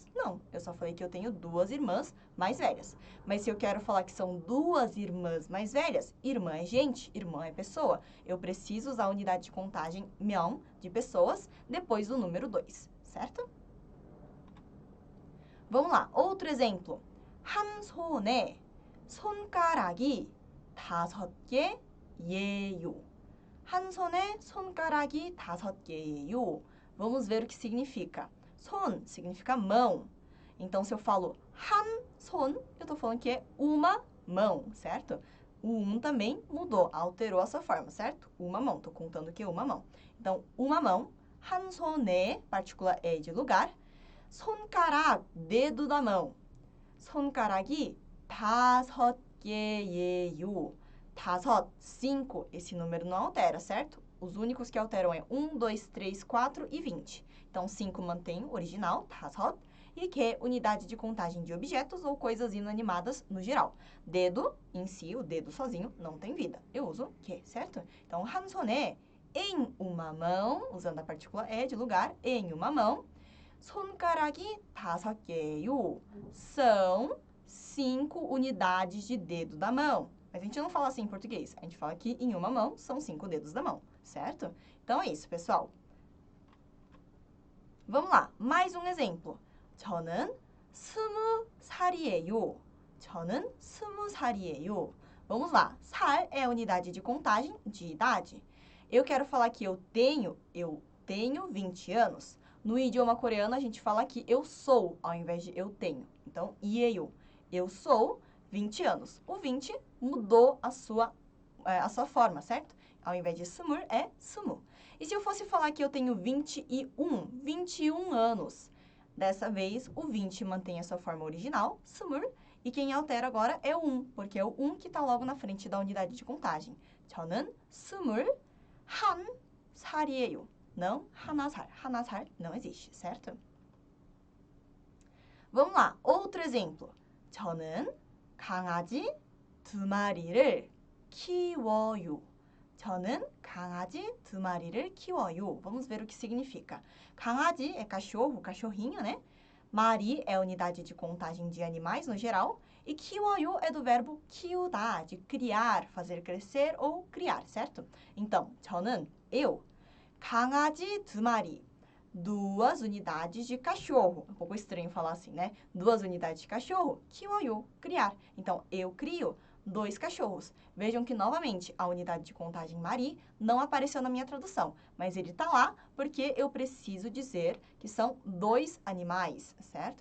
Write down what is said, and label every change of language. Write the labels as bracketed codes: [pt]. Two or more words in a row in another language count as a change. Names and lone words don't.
[pt] Não, eu só falei que eu tenho duas irmãs mais velhas. Mas se eu quero falar que são duas irmãs mais velhas, irmã é gente, irmã é pessoa. Eu preciso usar a unidade de contagem 명, de pessoas, depois do número 2, certo? Vamos lá, outro exemplo. [ko] 한 손에 손가락이 5개예요. 한 손에 손가락이 5개예요. [pt] Vamos ver o que significa. 손 significa mão. Então, se eu falo [ko] 한 손, [pt] eu estou falando que é uma mão, certo? O também mudou, alterou a sua forma, certo? Uma mão, estou contando que é uma mão. Então, uma mão, [ko] 한 손에, [pt] partícula é de lugar, 손가락, dedo da mão. [ko] 손가락이 5개예요. [pt] 5, 5, esse número não altera, certo? Os únicos que alteram é 1, 2, 3, 4 e 20. Então, 5 mantém o original, 5, e que é unidade de contagem de objetos ou coisas inanimadas no geral. Dedo, em si, o dedo sozinho, não tem vida. Eu uso que, certo? Então, [ko] 한 손에, [pt] em uma mão, usando a partícula é de lugar, em uma mão. [ko] 손가락이 5개예요. [pt] São 5 unidades de dedo da mão. Mas a gente não fala assim em português. A gente fala que em uma mão são 5 dedos da mão, certo? Então, é isso, pessoal. Vamos lá, mais um exemplo. [ko] 저는 20살이에요. 저는 20살이에요. [pt] Vamos lá, 살 é a unidade de contagem de idade. Eu quero falar que eu tenho 20 anos. No idioma coreano, a gente fala que eu sou, ao invés de eu tenho. Então, 이에요. Eu sou 20 anos. O 20 mudou a sua forma, certo? Ao invés de 스물, é 스무. E se eu fosse falar que eu tenho 21 anos? Dessa vez, o 20 mantém a sua forma original, 스물, e quem altera agora é o 1, porque é o 1 que está logo na frente da unidade de contagem. [ko] 저는 21살이에요. [pt] Não, 하나살. 하나살 não existe, certo? Vamos lá, outro exemplo. [ko] 저는 강아지 2마리를 키워요. 저는 강아지 2마리를 키워요. [pt] Vamos ver o que significa. 강아지 é cachorro, cachorrinho, né? 마리 é a unidade de contagem de animais no geral. E 키워요 é do verbo 키우다, de criar, fazer crescer ou criar, certo? Então, 저는, eu, [ko] 강아지 2마리, [pt] 2 unidades de cachorro. Um pouco estranho falar assim, né? 2 unidades de cachorro, 키워요, criar. Então, eu crio 2 cachorros. Vejam que, novamente, a unidade de contagem Mari não apareceu na minha tradução, mas ele tá lá porque eu preciso dizer que são 2 animais, certo?